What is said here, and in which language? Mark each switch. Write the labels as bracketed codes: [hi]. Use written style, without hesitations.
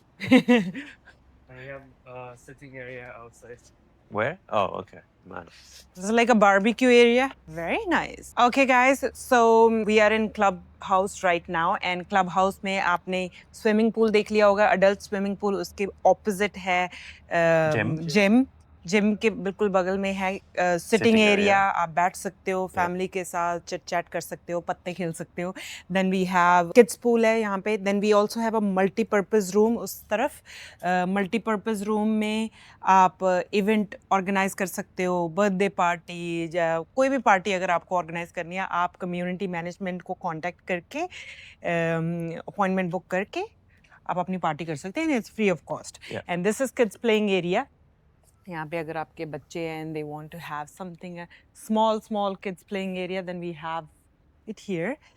[en] And we have a sitting area outside. Where? Oh, okay. Nice. This is like a barbecue area. Very nice. Okay, guys. So we are in clubhouse right now, and clubhouse में आपने swimming pool देख लिया होगा, adult swimming pool. [hi] उसके opposite है gym. Gym के बिल्कुल बगल में है सिटिंग एरिया. आप बैठ सकते हो फैमिली के साथ, चिट चैट कर सकते हो, पत्ते खेल सकते हो. [en] Then we have kids pool है यहाँ पे. Then we also have a multipurpose room उस तरफ. [hi] मल्टीपर्पज़ रूम में आप इवेंट ऑर्गेनाइज कर सकते हो, बर्थडे पार्टी या कोई भी पार्टी अगर आपको ऑर्गेनाइज करनी है, आप कम्युनिटी मैनेजमेंट को कॉन्टैक्ट करके अपॉइंटमेंट बुक करके आप अपनी पार्टी कर सकते हैं. [en] It's free of cost. And this is kids playing area. [hi] यहाँ पे अगर आपके बच्चे हैं [en] and they want to have something small kids playing area, then we have it here.